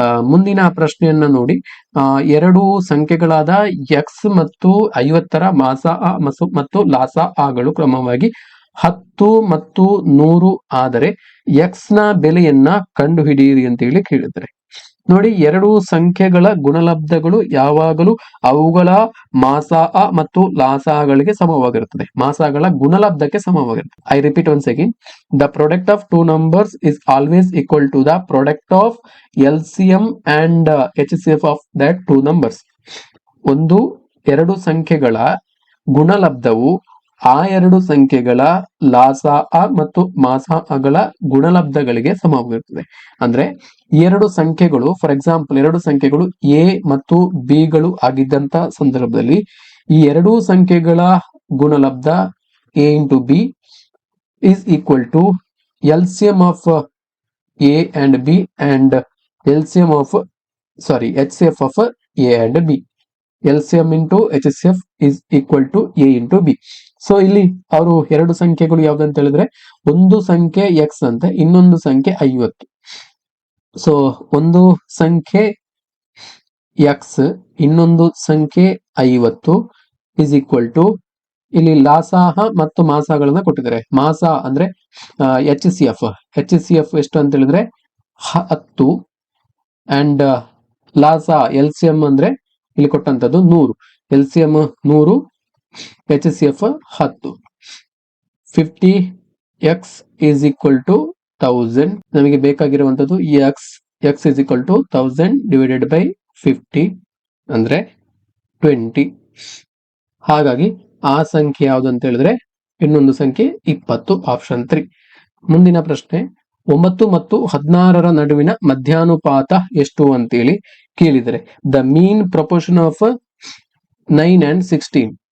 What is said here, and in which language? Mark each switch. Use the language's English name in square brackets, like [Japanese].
[Kannada] ಮುಂದಿನ ಪ್ರಶ್ನೆಯನ್ನ ನೋಡಿ, ಎರಡು ಸಂಖ್ಯೆಗಳಾದ ಎಕ್ಸ್ ಮತ್ತು 50ರ ಮಾಸಾ ಮತ್ತು ಲಾಸಾ ಗಳು ಕ್ರಮವಾಗಿ 10 ಮತ್ತು 100 ಆದರೆ ಎಕ್ಸ್ ನ ಬೆಲೆಯನ್ನ ಕಂಡು ಹಿಡಿಯಿರಿ ಅಂತ ಹೇಳಿ ಕೇಳಿದ್ದಾರೆ. ನೋಡಿ, ಎರಡು ಸಂಖ್ಯೆಗಳ ಗುಣಲಬ್ಧಗಳು ಯಾವಾಗಲೂ ಅವುಗಳ ಮಾಸಾ ಮತ್ತು ಲಾಸಾಗಳಿಗೆ ಸಮವಾಗಿರುತ್ತದೆ. ಮಾಸಾಗಳ ಗುಣಲಬ್ಧಕ್ಕೆ ಸಮವಾಗಿರುತ್ತದೆ. [English] I repeat once again, the product of 2 numbers is always equal to the product of LCM and HCF of that 2 numbers. [Kannada] ಎರಡು ಸಂಖ್ಯೆಗಳ ಗುಣಲಬ್ಧವು ಆ ಎರಡು ಸಂಖ್ಯೆಗಳ ಲಾಸಾ ಮತ್ತು ಮಾಸಾಗಳ ಗುಣಲಬ್ಧಗಳಿಗೆ ಸಮವಾಗಿರುತ್ತದೆ. ಅಂದ್ರೆ ಈ ಎರಡು ಸಂಖ್ಯೆಗಳು, ಫಾರ್ ಎಕ್ಸಾಂಪಲ್ ಎರಡು ಸಂಖ್ಯೆಗಳು ಎ ಮತ್ತು ಬಿ ಗಳು ಆಗಿದ್ದಂತ ಸಂದರ್ಭದಲ್ಲಿ ಈ ಎರಡೂ ಸಂಖ್ಯೆಗಳ ಗುಣಲಬ್ಧ [English] A into B is equal to LCM of A and B and LCM of HCF of A and B. LCM into HCF is equal to A into B. [Kannada] So ಇಲ್ಲಿ ಅವರು ಎರಡು ಸಂಖ್ಯೆಗಳು ಯಾವ್ದಂತ ಹೇಳಿದ್ರೆ ಒಂದು ಸಂಖ್ಯೆ x ಅಂತ ಇನ್ನೊಂದು ಸಂಖ್ಯೆ 50. ಸೊ ಒಂದು ಸಂಖ್ಯೆ x ಇನ್ನೊಂದು ಸಂಖ್ಯೆ 50 [English] is equal to [Kannada] ಇಲ್ಲಿ ಲಾಸಾಹ ಮತ್ತು ಮಾಸಾಗಳನ್ನ ಕೊಟ್ಟಿದ್ದಾರೆ. ಮಾಸ ಅಂದ್ರೆ HCF ಎಷ್ಟು ಅಂತ ಹೇಳಿದ್ರೆ 10 ಅಂಡ್ ಲಾಸ LCM ಅಂದ್ರೆ ಇಲ್ಲಿ ಕೊಟ್ಟಂತದ್ದು 100. [English] LCM 100, HCF 10. 50x is equal to 1000. [Kannada] ನಮಗೆ ಬೇಕಾಗಿರುವಂತದ್ದು [English] x is equal to 1000 divided by 50 [Kannada] ಅಂದ್ರೆ 20. ಹಾಗಾಗಿ ಆ ಸಂಖ್ಯೆ ಯಾವುದು ಅಂತ ಹೇಳಿದ್ರೆ ಇನ್ನೊಂದು ಸಂಖ್ಯೆ 20, ಆಪ್ಷನ್ 3. ಮುಂದಿನ ಪ್ರಶ್ನೆ 9 ಮತ್ತು 16ರ ನಡುವಿನ ಮಧ್ಯಾನುಪಾತ ಎಷ್ಟು ಅಂತೇಳಿ ಕೇಳಿದರೆ [English] The mean proportion of 9 and 16.